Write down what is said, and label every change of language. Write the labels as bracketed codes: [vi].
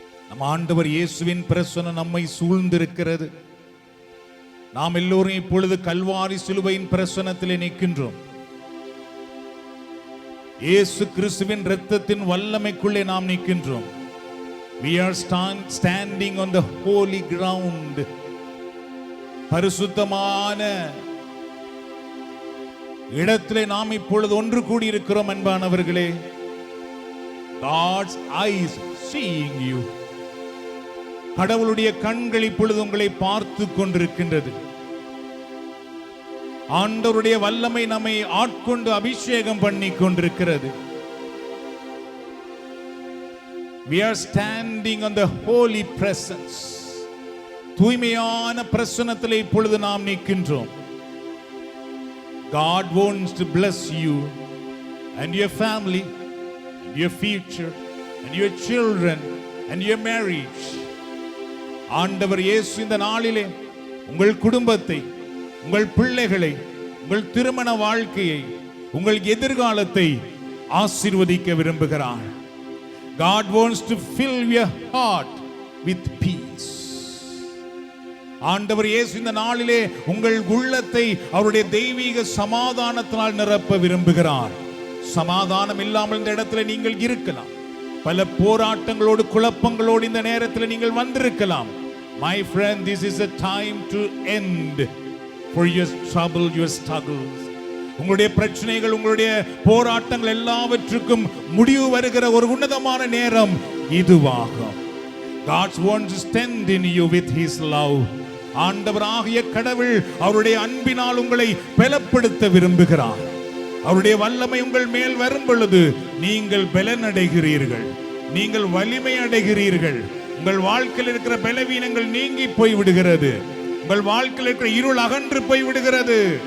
[ta] நம் ஆண்டவர் இயேசுவின் பிரசன்னம் நம்மை சூழ்ந்திருக்கிறது. நாம் எல்லோரும் இப்பொழுது கல்வாரி சிலுவையின் பிரசன்னத்திலே நிற்கின்றோம். இயேசு கிறிஸ்துவின் இரத்தத்தின் வல்லமைக்குள்ளே நாம் நிற்கின்றோம். [en] We are standing on the holy ground. [ta] பரிசுத்தமான இடத்திலே நாம் இப்பொழுது ஒன்று கூடி இருக்கிறோம். அன்பானவர்களே, [en] God's eyes seeing you. [ta] கடவுளுடைய கண்கள் இப்பொழுது உங்களை பார்த்து கொண்டிருக்கின்றது. ஆண்டவருடைய வல்லமை நம்மை ஆட்கொண்டு அபிஷேகம் பண்ணி கொண்டிருக்கிறது. [en] We are standing on the holy presence. [ta] தூய்மையான பிரசன்னத்திலே இப்பொழுது நாம் நிற்கின்றோம். [en] God wants to bless you and your family and your future and your children and your marriage. [ta] ஆண்டவர் இயேசு இந்த நாளிலே உங்கள் குடும்பத்தை, உங்கள் பிள்ளைகளை, உங்கள் திருமண வாழ்க்கையை, உங்கள் எதிர்காலத்தை ஆசீர்வதிக்க விரும்புகிறார். [en] God wants to fill your heart with peace. [ta] ஆண்டவர் இயேசு இந்த நாளிலே உங்கள் உள்ளத்தை அவருடைய தெய்வீக சமாதானத்தினால் நிரப்ப விரும்புகிறார். சமாதானம் இல்லாமல் இந்த இடத்துல நீங்கள் இருக்கலாம். பல போராட்டங்களோடு குழப்பங்களோடு இந்த நேரத்தில் நீங்கள் வந்திருக்கலாம். [en] My friend, this is a time to end for your trouble, your struggles. [ta] உங்களுடைய பிரச்சனைகள், உங்களுடைய போராட்டங்கள் எல்லாவற்றுக்கும் முடிவு வருகிற ஒரு உன்னதமான நேரம் இதுவாகும். [en] God wants to strengthen you with his love. [ta] ஆண்டவராகிய கடவுள் அவருடைய அன்பினால் உங்களை பலப்படுத்த விரும்புகிறார். அவருடைய வல்லமை உங்கள் மேல் வரும் பொழுது நீங்கள் பலன் அடைகிறீர்கள், நீங்கள் வலிமை அடைகிறீர்கள். உங்கள் வாழ்க்கையில் இருக்கிற பலவீனங்கள் நீங்கி போய் விடுகிறது. உங்கள் வாழ்க்கையில் இருக்கிற இருள் அகன்று போய் விடுகிறது.